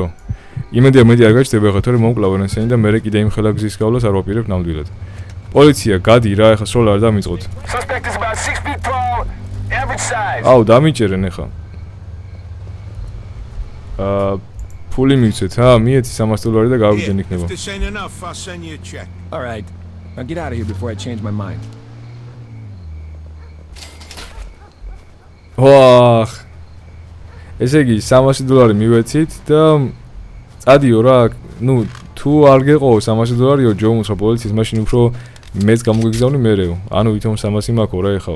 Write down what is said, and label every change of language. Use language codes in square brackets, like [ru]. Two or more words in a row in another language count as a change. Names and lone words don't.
[ka] იმედია მედი არ გაჩნდება ხა თორე მომკლავენ ესენი და მე კიდე იმ ხელა გზის გავლას არ ვაპირებ ნამდვილად. პოლიცია გადი რა ეხა სროლა არ დამიწყოთ. აუ დამიჭერენ ეხა. ფული მივცეთ მიეცი $300 და გავიგდენ იქნება. [en] All right. Now get out of here before I change my mind. [ka] ვაახ. ესე იგი $300 მივეცით და წადიო რა, ნუ თუ არ გეყო $300-იო ჯომუს რა პოლიციის მაშინ უფრო მეც გამოგეგზავნი მერეო. ანუ ვითომ 300 მაქვს რა ეხაო.